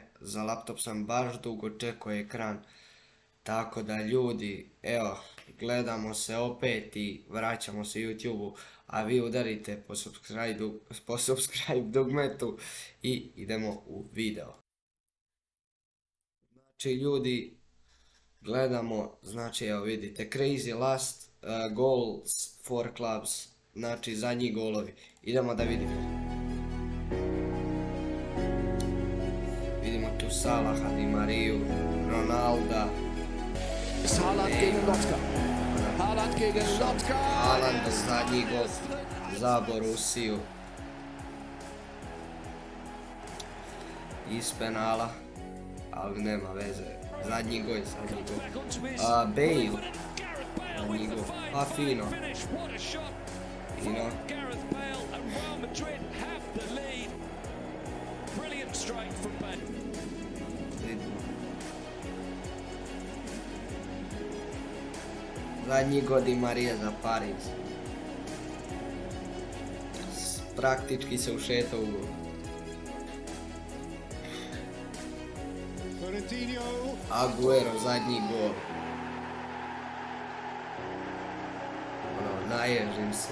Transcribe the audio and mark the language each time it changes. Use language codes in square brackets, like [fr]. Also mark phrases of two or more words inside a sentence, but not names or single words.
[sr] Za laptop sam baš dugo čekao ekran. Tako da ljudi, evo, gledamo se opet i vraćamo se YouTube-u, a vi udarite po subscribe dugmetu i idemo u video. Znači ljudi, gledamo, znači evo vidite, [en] crazy last goals for clubs, [sr] znači zadnji golovi. Idemo da vidimo. Vidimo tu Salaha, Di Mariju, Ronalda. [de] Haaland gegen Lotka. Haaland gegen Lotka. [sr] Haaland zadnji gol za Borusiju. Iz penala, ali nema veze. Zadnji gol. Bale. Zadnji gol. Pa fino. Fino. Zadnji gol Di Marije za Pariz. Praktički se ušetao u gol. Aguero zadnji gol. Naježim se.